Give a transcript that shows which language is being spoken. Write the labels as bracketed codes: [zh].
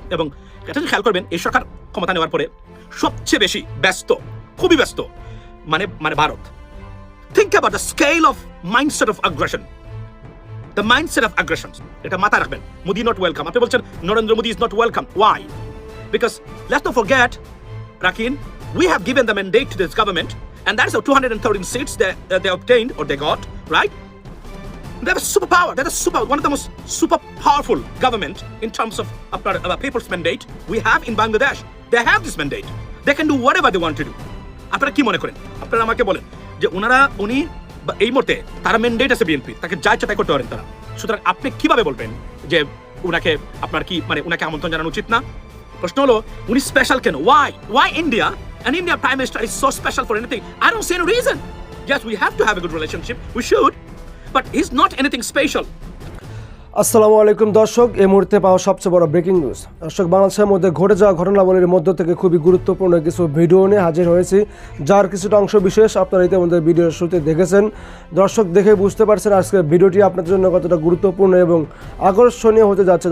[bn] এবং এটা খেয়াল করবেন, এই সরকার ক্ষমতা নেওয়ার পরে সবচেয়ে বেশি ব্যস্ত, খুবই ব্যস্ত মানে Bharat. [en] Think about the scale of mindset of aggression, the mindset of aggression. [bn] এটা মাথায় রাখবেন। [en] Modi not welcome, [bn] আপনি বলছেন [en] Narendra Modi is not welcome. Why? Because let's not forget, Rakin, we have given the mandate to this government, and that is the 213 seats that they obtained or they got, right? They have a superpower. That is one of the most super powerful government in terms of people's mandate we have in Bangladesh. They have this mandate. They can do whatever they want to do. [bn] আপনারা কি মনে করেন? আপনারা আমাকে বলেন যে উনি এই মুহূর্তে তারা ম্যান্ডেট আছে বিএনপি, তাকে যা ইচ্ছা তাই করতে পারেন তারা। সুতরাং আপনি কিভাবে বলবেন যে উনাকে আপনার কি উনাকে আমন্ত্রণ জানানো উচিত না? প্রশ্ন হলো উনি স্পেশাল কেন? [en] Why India? And India Prime Minister is so special for anything? I don't see any reason. Yes, we have to have a good relationship. We should. But he's not anything special. [bn] আসসালামু আলাইকুম দর্শক, এই মুহূর্তে পাওয়া সবচেয়ে বড় breaking news. দর্শক, বাংলাদেশের মধ্যে ঘটে যাওয়া ঘটনাবলীর মধ্য থেকে খুবই গুরুত্বপূর্ণ কিছু ভিডিও নিয়ে হাজির হয়েছি, যার কিছুটা অংশ বিশেষ আপনারা ইতিমধ্যে ভিডিওর শুরুতে দেখেছেন। দর্শক, দেখে বুঝতে পারছেন আজকের ভিডিওটি আপনাদের জন্য কতটা গুরুত্বপূর্ণ এবং আকর্ষণীয় হতে যাচ্ছে।